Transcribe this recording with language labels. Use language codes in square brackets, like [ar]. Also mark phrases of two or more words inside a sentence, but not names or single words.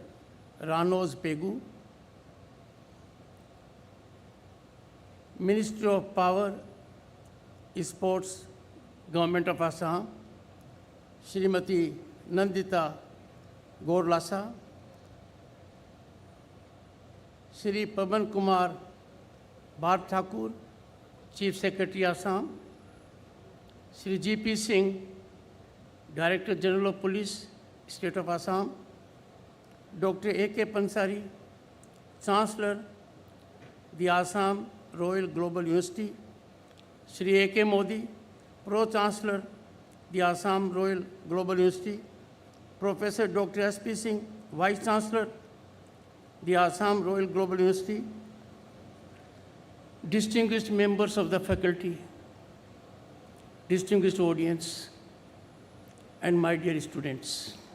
[en] Ranoz Pegu, Minister of Power, Sports, Government of Assam, Srimati Nandita Gorlasa, Shri Pavan Kumar Bharat Thakur, Chief Secretary Assam, Shri G.P. Singh, Director General of Police, State of Assam, Dr. A.K. Pansari, Chancellor, the Assam Royal Global University, Shri A.K. Modi, Pro-Chancellor, the Assam Royal Global University, Professor Dr. S.P. Singh, Vice Chancellor, the Assam Royal Global University, distinguished members of the faculty, distinguished audience, and my dear students.